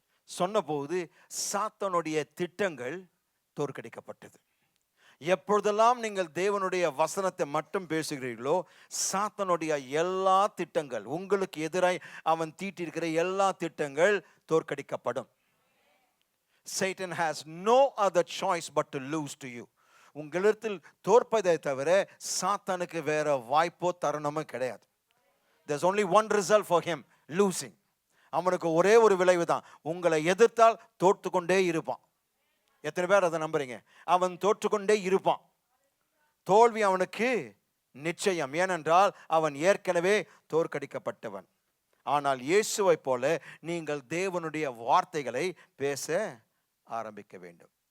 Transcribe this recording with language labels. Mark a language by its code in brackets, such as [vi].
[ta] சொன்னபோது சாத்தானுடைய திட்டங்கள் தோற்கடிக்கப்பட்டது. எப்பொழுதெல்லாம் நீங்கள் தேவனுடைய வசனத்தை மட்டும் பேசுகிறீர்களோ, சாத்தானுடைய எல்லா திட்டங்கள், உங்களுக்கு எதிராய் அவன் தீட்டியிருக்கிற எல்லா திட்டங்கள் தோற்கடிக்கப்படும். [en] Satan has no other choice but to lose to you. [ta] உங்களிடத்தில் தோற்பதை தவிர சாத்தானுக்கு வேற வாய்ப்போ தருணமோ கிடையாது. [en] There's only one result for him, losing. [ta] அவனுக்கு ஒரே ஒரு விளைவு தான், உங்களை எதிர்த்தால் தோற்று கொண்டே இருப்பான். எத்தனை பேர் அதை நம்புறீங்க? அவன் தோற்றுக்கொண்டே இருப்பான். தோல்வி அவனுக்கு நிச்சயம். ஏனென்றால் அவன் ஏற்கனவே தோற்கடிக்கப்பட்டவன். ஆனால் இயேசுவை போல நீங்கள் தேவனுடைய வார்த்தைகளை பேச ஆரம்பிக்க வேண்டும்.